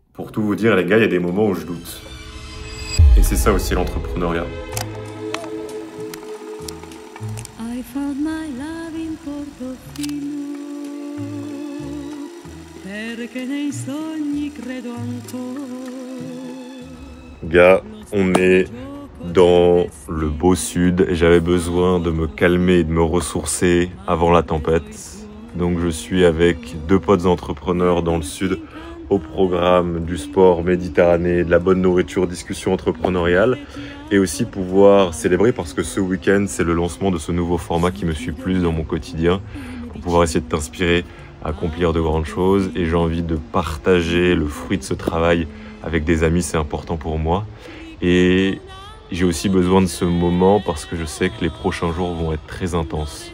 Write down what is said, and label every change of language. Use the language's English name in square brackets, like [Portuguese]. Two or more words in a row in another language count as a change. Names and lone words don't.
[French] Pour tout vous dire, les gars, il y a des moments où je doute. Et c'est ça aussi l'entrepreneuriat. [English] I found my love in Portofino, [Italian] perché nei sogni credo ancora. [French] Gars, on est dans le beau sud et j'avais besoin de me calmer et de me ressourcer avant la tempête. Donc je suis avec deux potes entrepreneurs dans le sud au programme du sport Méditerranée, de la bonne nourriture, discussion entrepreneuriale et aussi pouvoir célébrer parce que ce week-end c'est le lancement de ce nouveau format qui me suit plus dans mon quotidien pour pouvoir essayer de t'inspirer à accomplir de grandes choses et j'ai envie de partager le fruit de ce travail avec des amis, c'est important pour moi et j'ai aussi besoin de ce moment parce que je sais que les prochains jours vont être très intenses.